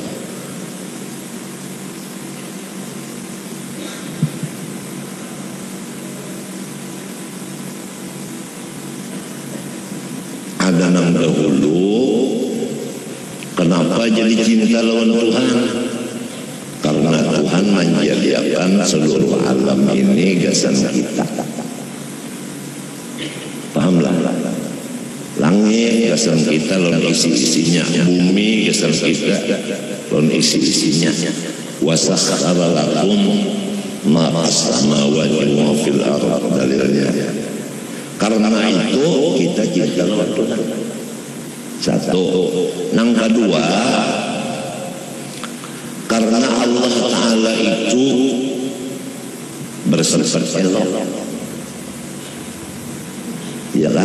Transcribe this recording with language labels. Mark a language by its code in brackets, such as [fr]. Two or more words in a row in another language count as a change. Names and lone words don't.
[bjn] Ada yang dahulu kenapa jadi cinta lawan Tuhan? Karena Tuhan menjadikan seluruh alam ini gasan kita. Pahamlah? Langit gasan kita lawan isi-isinya, bumi gasan kita lawan isi-isinya. [ar] وسخر لكم ما السماوات وفي الأرض, [id] dalilnya. [bjn] Karena itu kita cinta lawan Tuhan. [id] Satu. Yang kedua, karena Allah Ta'ala itu bersifat elok, ya kan?